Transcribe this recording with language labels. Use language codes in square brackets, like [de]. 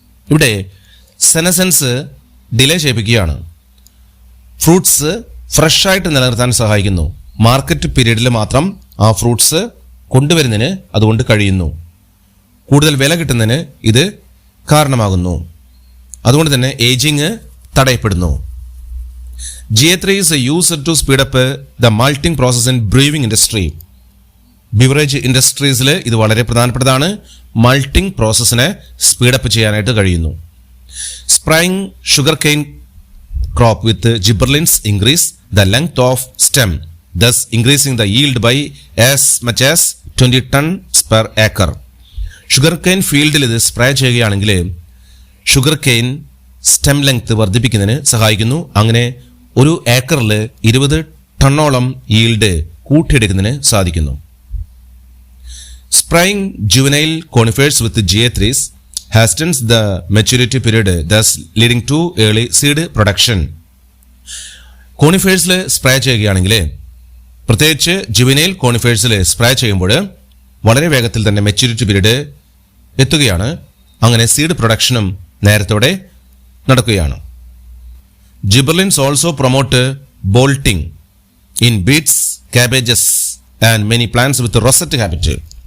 [ml] ഇവിടെ സെനസെൻസ് delay ചെയ്യിപ്പിക്കുകയാണ്. Fruits ഫ്രഷായിട്ട് നിലനിർത്താൻ സഹായിക്കുന്നു. മാർക്കറ്റ് പീരീഡിൽ മാത്രം ആ ഫ്രൂട്ട്സ് കൊണ്ടുവരുന്നതിന് അതുകൊണ്ട് കഴിയുന്നു. കൂടുതൽ വില കിട്ടുന്നതിന് ഇത് കാരണമാകുന്നു. അതുകൊണ്ട് തന്നെ ageing തടയപ്പെടുന്നു. [en] GA3 is used to speed up the malting process in brewing industry. [ml] Beverage ഇൻഡസ്ട്രീസിൽ ഇത് വളരെ പ്രധാനപ്പെട്ടതാണ്. മൾട്ടിംഗ് പ്രോസസ്സിനെ സ്പീഡപ്പ് ചെയ്യാനായിട്ട് കഴിയുന്നു. [en] Spraying sugar cane crop with gibberellins increase the length of stem, thus increasing the yield by as much as 20 tons per acre. [ml] Sugar cane ഫീൽഡിൽ ഇത് spray ചെയ്യുകയാണെങ്കിൽ sugar cane stem length വർദ്ധിപ്പിക്കുന്നതിന് സഹായിക്കുന്നു. അങ്ങനെ ഒരു ഏക്കറിൽ 20 ടണ്ണോളം ഈൽഡ് കൂട്ടിയെടുക്കുന്നതിന് സാധിക്കുന്നു. [en] Spraying juvenile conifers with GA3s hastens the maturity period, thus leading to early seed production. [ml] കോണിഫേഴ്സിൽ spray ചെയ്യുകയാണെങ്കിൽ, പ്രത്യേകിച്ച് ജുവനൈൽ കോണിഫേഴ്സിൽ സ്പ്രേ ചെയ്യുമ്പോൾ വളരെ വേഗത്തിൽ തന്നെ മെച്യൂരിറ്റി പീരീഡ് എത്തുകയാണ്. അങ്ങനെ സീഡ് പ്രൊഡക്ഷനും നേരത്തോടെ നടക്കുകയാണ്. [en] Gibberellins also promote bolting in beets, cabbages and many plants with rosette habit.